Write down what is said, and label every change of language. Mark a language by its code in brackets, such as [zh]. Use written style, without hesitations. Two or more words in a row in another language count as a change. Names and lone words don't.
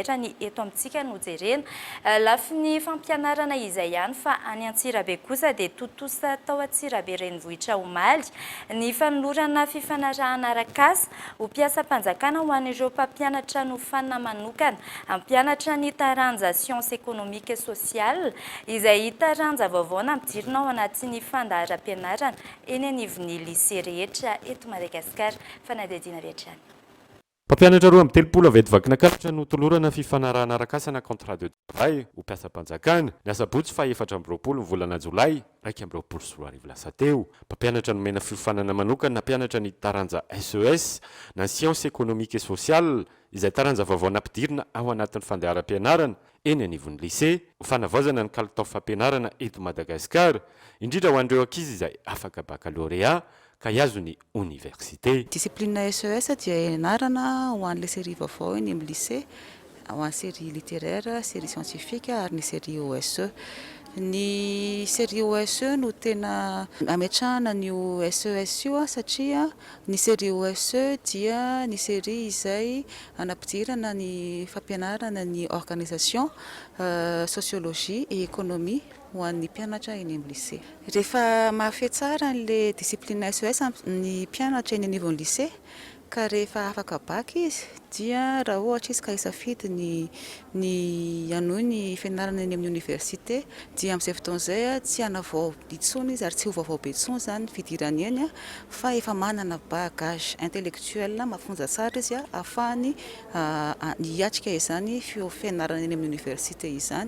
[mg] raha ny eto amintsika no jerena lafy ny fampianarana izay ihany fa any Antsirabe kosa dia totosa tao Antsirabe renivohitra omaly ny fanolorana fifanarahana arak'asa ho mpiasa Mpanjakana ho an'ireo mpampianatra no fanina manokana ampianatra ny taranja [fr] sciences économiques et sociales [mg] izay taranja vaovao nampidirina ao anatin'ny fandaharam-pianarana eny anivon'ny lycée rehetra eto Madagasikara fanadihadiana avy hatrany. Mpampianatra 13 avy eto Vakinankaratra no tolorana fifanarahana arak'asa na [fr] contrat de travail [mg] ho mpiasa Mpanjakana ny asabotsy fa 4 ny volana Jolay 2024 lasa teo. Mpampianatra nomena fiofanana manokana na mpianatra ny taranja SES na [fr] sciences économiques et sociales [mg] izay taranja vaovao nampidirina ao anatin'ny fandaharam-pianarana eny anivon'ny lycée ho fanavaozana ny kalitao fampianarana eto Madagasikara indrindra ho an'ireo ankizy izay afaka baccalauréat ka iazo ny université. Discipline SES dia ianarana ho an'ilay série vaovao eny amin'ny lycée ho an'ny [fr] série littéraire, série scientifique [mg] ary ny série OSE. Ny série OSE no tena ametrahana nyo SES io satria ny série OSE dia ny série izay anampidirana ny fampianarana ny [fr] organisation, sociologie et économie [mg] ho an'ny mpianatra eny amin'ny lycée. Rehefa mahafehy tsara le discipline SES ny mpianatra eny anivon'ny lycée ka rehefa afaka baky izy dia raha ohatra izy ka isafidy ny anohy ny fianarana eny amin'ny université dia amin'izay fotoana izay tsy hanavao intsony izy ary tsy ho vaovao be intsony zany fidirany eny fa efa manana [fr] bagage intellectuel [mg] mahafonja tsara izy ahafahany hiatrika izany fianarana eny amin'ny université izany.